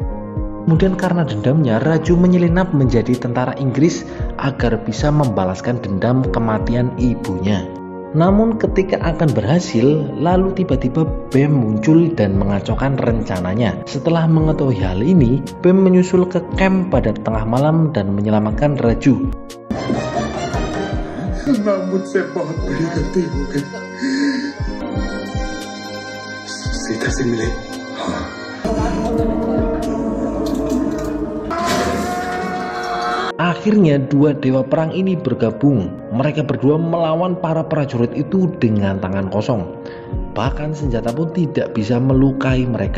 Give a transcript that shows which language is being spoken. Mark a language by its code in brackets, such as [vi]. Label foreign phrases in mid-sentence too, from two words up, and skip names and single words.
[id] Kemudian karena dendamnya, Raju menyelinap menjadi tentara Inggris agar bisa membalaskan dendam kematian ibunya. Namun ketika akan berhasil, lalu tiba-tiba Bem muncul dan mengacaukan rencananya. Setelah mengetahui hal ini, Bem menyusul ke camp pada tengah malam dan menyelamatkan Raju. Namun saya [hi] बहुत बड़ी गलती हो गई। सीता से मिले। [id] Akhirnya dua dewa perang ini bergabung. Mereka berdua melawan para prajurit itu dengan tangan kosong. Bahkan senjata pun tidak bisa melukai mereka.